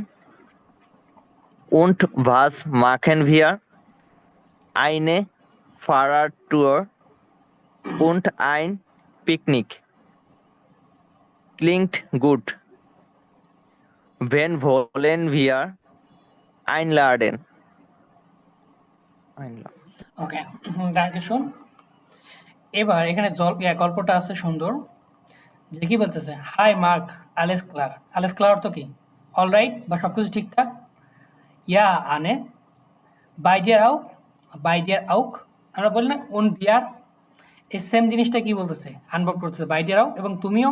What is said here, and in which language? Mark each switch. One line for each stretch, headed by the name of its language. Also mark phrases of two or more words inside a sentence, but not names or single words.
German: Und was machen wir? Eine Fahrradtour und ein Picknick. Klingt gut. Wen wollen wir einladen? okay, Danke schön.
Bangla: এবার এখানে গল্পটা আছে সুন্দর, যে কি বলতেছে, হাই মার্ক,
German: alles klar. alles klar
Bangla: অর্থ কি? অলরাইট বা সবকিছু ঠিকঠাক।
German: Ja Anne, bei dir auch, bei dir auch,
Bangla: আমরা বলি না
German: und dir,
Bangla: এই সেম জিনিসটা কি বলতেছে, আনবর্ড করতেছে,
German: bei dir auch,
Bangla: এবং তুমিও।